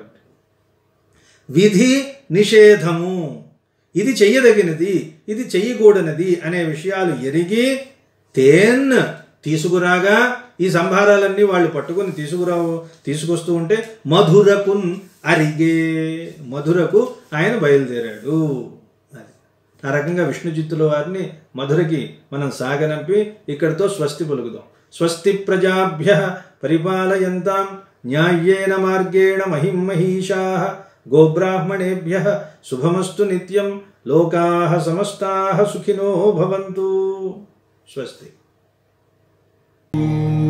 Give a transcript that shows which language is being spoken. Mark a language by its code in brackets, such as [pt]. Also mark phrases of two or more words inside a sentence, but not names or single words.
[te] విధి నిషేధము, ఇది చెయ్యదగినది, ఇది చెయ్యకూడనిది అనే విషయాలు ఎరిగి తీసుకురాగా ఈ సంభారాలన్నీ వాళ్ళు పట్టుకొని తీసుకొస్తూ ఉంటే మధురకున్ అరిగే, మధురకు ఆయన బయలుదేరాడు. ఆ రకంగా విష్ణు చిత్తుల వారిని మధురకి మనం సాగనంపి ఇక్కడితో స్వస్తి పలుకుదాం. [sa] స్వస్తి ప్రజాభ్య పరిపాలయంతాం న్యాయేన మార్గేణ మహిమహీషాః గోబ్రాహ్మణేభ్యః శుభమస్తు నిత్యం. లోకాః సమస్తాః సుఖినో భవంతు. స్వస్తి.